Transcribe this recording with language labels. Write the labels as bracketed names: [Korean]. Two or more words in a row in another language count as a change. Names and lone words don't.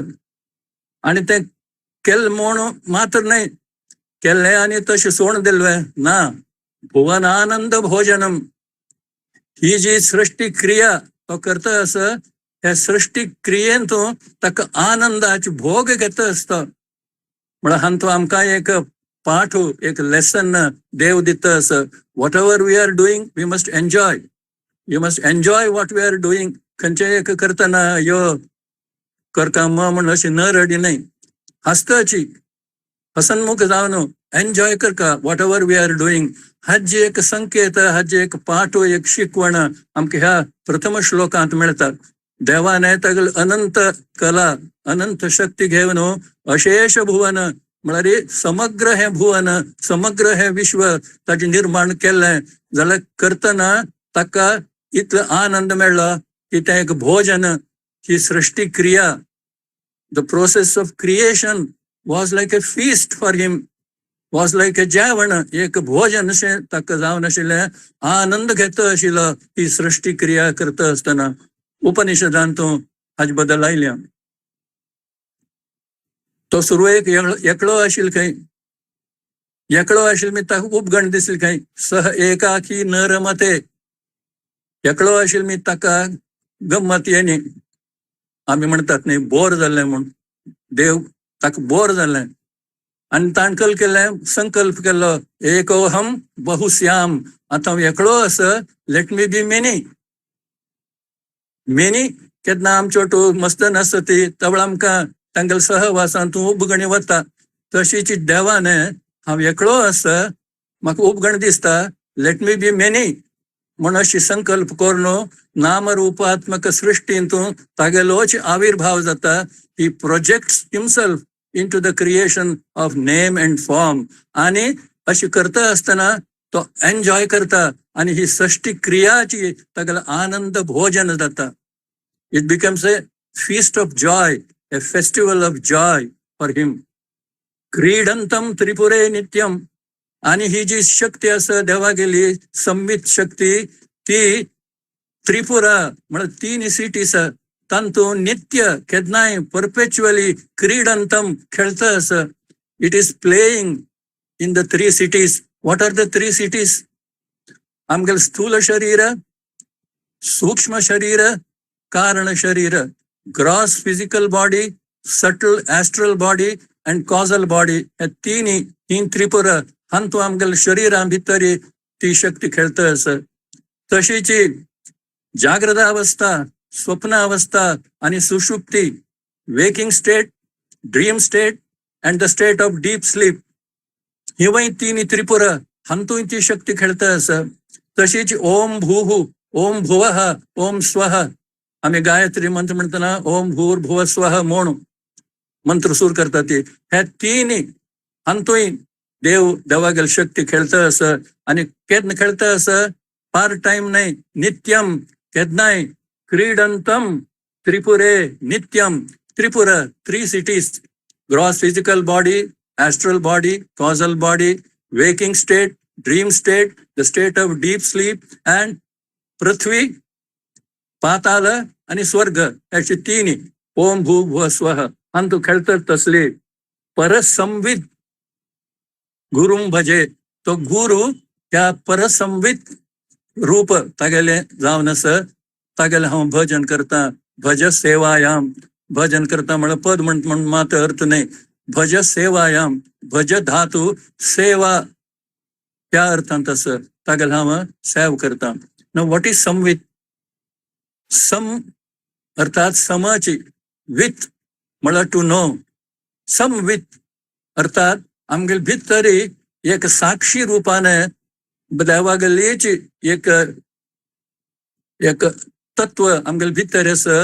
[Konkani] आणि ते केल्ले म्हूण मात्र न्हय, केल्ले आनी तशें सोडून दिल्लें ना. भुवन आनंद भोजनम, ही जी सृष्टी क्रिया तो करता असं, हे सृष्टी क्रियेंतून ताका आनंदाचे भोग घेता आसता. म्हळ्यार हांतू आमकां एक पाठ, एक लेसन देव दिता असं. [English] What ever we are doing we must enjoy. You must enjoy what we are doing. [Konkani] खंयचे एक करतना यो करका म्हणून अशी न रडी न्हय, हसताची हसनमुख जावन एन्जॉय करका [English] what ever we are doing. [Konkani] हाजी एक संकेत, हाजी एक पाठ, एक शिकवण आमकां ह्या प्रथम श्लोकांत मेळटा. देवाने तागेल अनंत कला, अनंत शक्ती घेवन अशेष भुवन म्हळ्यार समग्र हे भुवन, समग्र हे विश्व ताचे निर्माण केल्लें. जाल्यार करतना ताका इतलो आनंद मेळ्ळो की तें एक भोजन, ही सृष्टी क्रिया, [English] The process of creation was like a feast for him, was like a [Konkani] जेवण, एक भोजन अशें ताका जावन आशिल्लें. आनंद घेता आशिल्लो ही सृष्टी क्रिया करता आसतना. उपनिषदांत हाजे बद्दल आयल्या. तो सुरवेक एकलो आशिल्लो खंय, एकलो आशिल्लो मी ताका उपगण दिसली खंय. [Sanskrit] सह एकाकी न रमते, [Konkani] एकलो आशिल्लो मी ताका गम्मत येनी. आमी म्हणटात न्ही बोर जाल्लें म्हूण, देव ताका बोर जाल्लें आनी ताणकल केल्लें, संकल्प केल्लो [Sanskrit] एकोहम बहुश्याम. [Konkani] आतां हांव एकलो आसा, [English] let me be many. [Konkani] मेनी केन्ना आमच्यो मस्तन आसता ती तवळ आमकां तांगेले सहवासान तूं उपगणी वता. तशीच देवाने हांव एकलो आसा, म्हाका उपगण दिसता, [English] let me be many [Konkani] म्हूण अशी संकल्प करून नामरूपात्मक सृष्टींतून तागेलोच आविर्भाव जाता. [English] He projects himself into the creation of name and form. [Konkani] आणि अशी करता आसतना तो एन्जॉय करता आणि ही सृष्टी क्रियाची तागेलो आनंद भोजन जाता. [English] It becomes a feast of joy, a festival of joy for him. [Sanskrit] क्रीडंतम त्रिपुरे नित्यम. [Konkani] आणि ही जी शक्ती आसा देवा गेली संमित शक्ती, ती त्रिपुरा म्हळ्यार 3 सिटीज तांतून नित्य केन्नाय परपेच्युअली क्रीडंतम खेळता आसा. [English] It is playing in the 3 cities. What are the 3 cities? [Konkani] आमगेल स्थूल शरीर, सूक्ष्म शरीर, कारण शरीर. [English] gross physical body, subtle astral body and causal body. [Konkani] हे तीन त्रिपुरा हांतू आमगेल शरिरां भितर ती शक्ती खेळता आसा. तशीच जागृत अवस्था, स्वप्न अवस्था आणि सुषुप्ती, [English] waking state, dream state and the state of deep sleep. [Konkani] हिवय 3 त्रिपुरा हांतूय ती शक्ती खेळता आसा. [Sanskrit] तशीच ओम भूः, ओम भुवः, ओम स्वः. [Konkani] आम्ही गायत्री मंत्र म्हणतना [Sanskrit] ओम भूर्भुवः स्वः [Konkani] म्हणून मंत्र सुरू करता. ती हे 3 हांतूय देवागेल शक्ती खेळता आसा. आणि केन्ना खेळता आसा, [English] part time नाही, [Konkani] नित्यम. [Sanskrit] केन्नाय क्रीडंतम त्रिपुरे नित्यम. [English] त्रिपुरा 3 cities, gross physical body, astral body, causal body, waking state, dream state, the state of deep sleep, and [Konkani] पृथ्वी, पाताल आणि स्वर्ग. अशी 3 [Sanskrit] ओम भू भुव स्वः [Konkani] हांतू खेळतात तसले. [Sanskrit] परसंवित गुरुम भजे. [Konkani] तो गुरु त्या परसंवित रूप तागेले जावन आसा. तागेले हांव भजन करता. [Sanskrit] भज सेवायाम. [Konkani] भजन करता म्हळ्यार पद म्हण मात अर्थ नाही. [Sanskrit] भज सेवायाम. भज धातू, [Konkani] सेवा त्या अर्थांत आसा. तागेले हांव सेव करता. न [English] what is [Konkani] समवित? सम अर्थात समाची, विथ म्हळ्यार [English] to know. [Konkani] समवित अर्थात आमगेले भितरी एक साक्षी रूपाने देवागेलीच एक तत्व आमगेले भितर आसा.